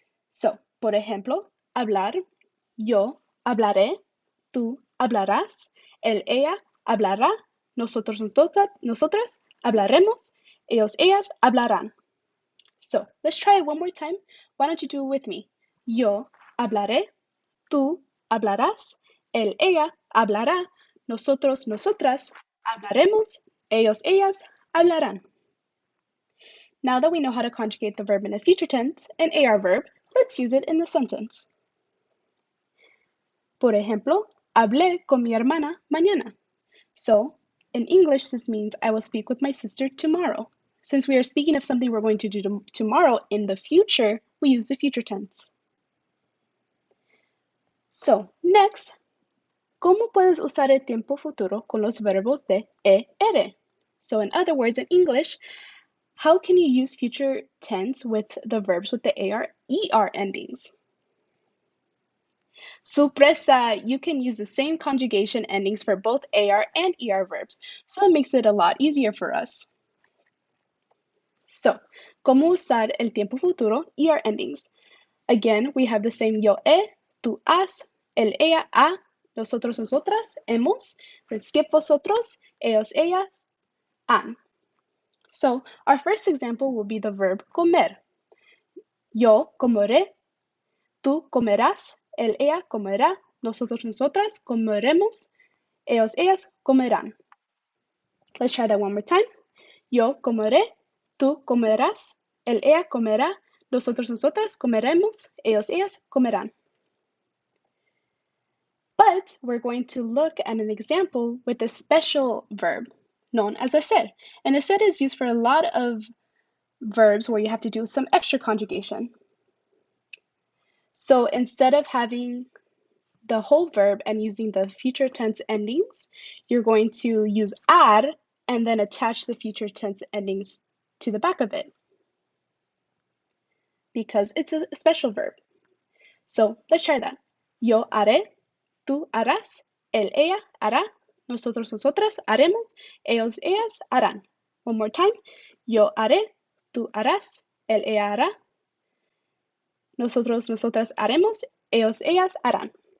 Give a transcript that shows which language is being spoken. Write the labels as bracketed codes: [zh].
[es] So, por ejemplo, hablar, yo hablaré, tú hablarás, él, ella hablará, nosotros, nosotras hablaremos, ellos, ellas hablarán. [en] So, let's try it one more time. Why don't you do it with me? [es] Yo hablaré, tú hablarás, él, ella hablará, nosotros, nosotras hablaremos, ellos, ellas hablarán. [en] Now that we know how to conjugate the verb in a future tense, an AR verb, let's use it in the sentence. [es] Por ejemplo, hablé con mi hermana mañana. [en] So, in English, this means I will speak with my sister tomorrow. Since we are speaking of something we're going to do tomorrow in the future, we use the future tense. [es] So, next, ¿cómo puedes usar el tiempo futuro con los verbos de ER? [en] So, in other words, in English, how can you use future tense with the verbs with the AR, ER endings? Sorpresa! You can use the same conjugation endings for both AR and ER verbs, so it makes it a lot easier for us. [es] So, ¿cómo usar el tiempo futuro, ER endings? [en] Again, we have the same yo, tú, has, el, ella, ha, nosotros, nosotras, hemos, then skip vosotros, ellos, ellas, han. So, our first example will be the verb comer. [es] Yo comeré, tú comerás, él, ella comerá, nosotros, nosotras comeremos, ellos, ellas comerán. [en] Let's try that one more time. [es] Yo comeré, tú comerás, él, ella comerá, nosotros, nosotras comeremos, ellos, ellas comerán. [en] But we're going to look at an example with a special verb known as a ser. And a ser is used for a lot of verbs where you have to do some extra conjugation. So instead of having the whole verb and using the future tense endings, you're going to use ar and then attach the future tense endings to the back of it because it's a special verb. So let's try that. [es] Yo haré, tú harás, él, ella hará, nosotros, nosotras haremos, ellos, ellas harán. [en] One more time. [es] Yo haré, tú harás, él, ella hará, nosotros, nosotras haremos, ellos, ellas harán.